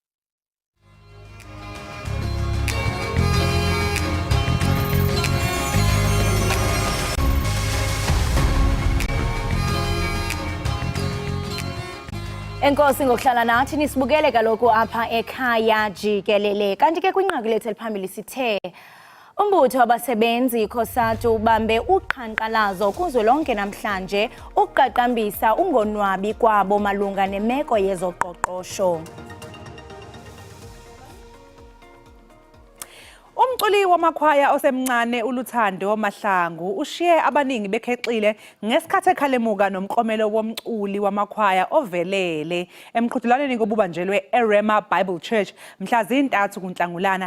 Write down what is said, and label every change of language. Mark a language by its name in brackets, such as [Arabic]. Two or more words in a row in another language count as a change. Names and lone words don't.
[Xhosa] Enkosi ngokuhlala nathi nisibukele kaloku apha ekhaya jikelele. Kanti ke kwinqaku lethu eliphambili sithe umbutho wabasebenzi COSATU ubambe uqhankqalazo kuzwelonke namhlanje ukuqaqambisa ungonwabi kwabo malunga nemeko yezoqoqosho. [Zulu] Umculi wamakhwaya osemncane uLuthando Mahlangu ushiye abaningi bekhexile ngesikhathi ekhalemuka nomklomelo womculi wamakhwaya ovelele emqhudelaneni kobubanjelwe eRema Bible Church mhla zi-3 kuNhlangulana.